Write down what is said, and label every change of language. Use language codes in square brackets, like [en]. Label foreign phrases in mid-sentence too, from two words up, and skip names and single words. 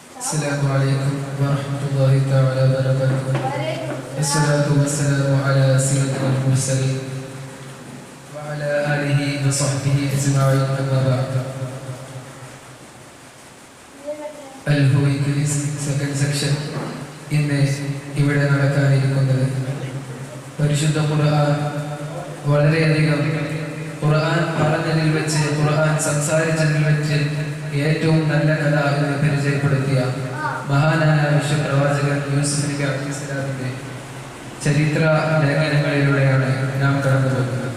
[ar] السلام عليكم ورحمة الله تعالى وبركاته. الصلاة والسلام على سيدنا المرسلين وعلى آله وصحبه أجمعين أما بعد. [ml] Al-Huwaykili [en] second section [ml] ഇന്ന് ഇവിടെ നടക്കാനിരിക്കുന്നത് പരിശുദ്ധ ഖുർആൻ വളരെയധികം ഖുർആൻ പറഞ്ഞതിൽ വെച്ച് ഖുർആൻ സംസാരിച്ചതിൽ വെച്ച് ഏറ്റവും നല്ല കഥ എന്ന് പരിചയപ്പെടുത്തിയ മഹാനായ വിശ്വപ്രവാചകൻ യൂസുഫ് നബി അലൈഹിസ്സലാമിന്റെ ചരിത്ര ലേഖനങ്ങളിലൂടെയാണ് നാം കടന്നുപോകുന്നത്.